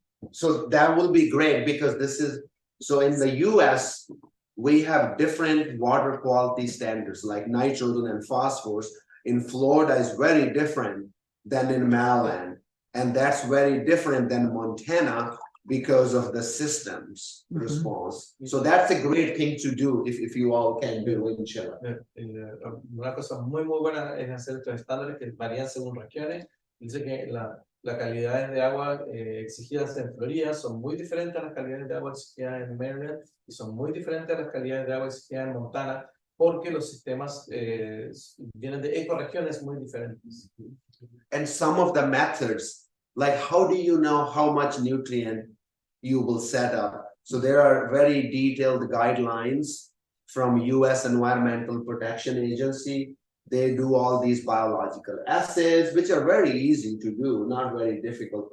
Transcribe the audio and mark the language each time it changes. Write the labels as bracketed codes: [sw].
[en] So that will be great, because this is, so in the US, we have different water quality standards like nitrogen and phosphorus. In Florida is very different than in Maryland. And that's very different than Montana because of the systems response. So that's a great thing to do if you all can do in Chile. [es] Una cosa muy buena es hacer estos estándares que varían según regiones. Dice que las calidades de agua exigidas en Florida son muy diferentes a las calidades de agua exigidas en Maryland y son muy diferentes a las calidades de agua exigidas en Montana, porque los sistemas vienen de ecorregiones muy diferentes. [en] And some of the methods, like how do you know how much nutrient you will set up? So there are very detailed guidelines from US Environmental Protection Agency. They do all these biological assays, which are very easy to do, not very difficult.